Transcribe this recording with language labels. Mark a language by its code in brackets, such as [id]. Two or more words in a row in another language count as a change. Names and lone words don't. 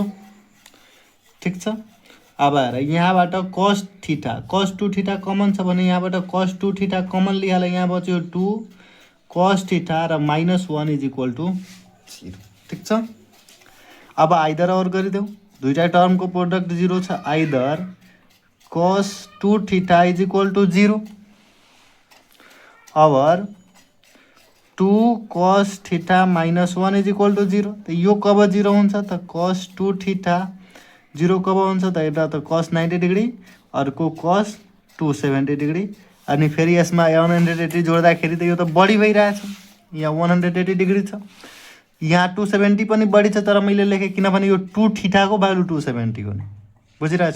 [ne] ठिक छ। अब हेर यहाँबाट [en] cos theta common [ne] छ भने यहाँबाट [en] cos 2θ common [ne] लिहाल, यहाँ बच्यो 2 cos θ र -1 [en] is equal to 0. [ne] ठिक छ। अब [en] either or [ne] गरिदेऊ, दुईटा टर्मको प्रोडक्ट 0 छ। [en] either cos 2θ is equal to 0 or 2 cos θ -1 is equal to 0. [ne] त यो कब 0 हुन्छ त cos 2θ 0 कब हुन्छ त एउटा त cos 90 डिग्री, अर्को cos 270 डिग्री। अनि फेरि यसमा 180 जोड्दाखेरि त यो त बढी भइरहेछ, यहाँ 180 डिग्री छ, यहाँ 270 पनि बढी छ, तर मैले लेखेँ किनभने यो 2θ को भ्यालु 270 हो नि, बुझिरहेछौ?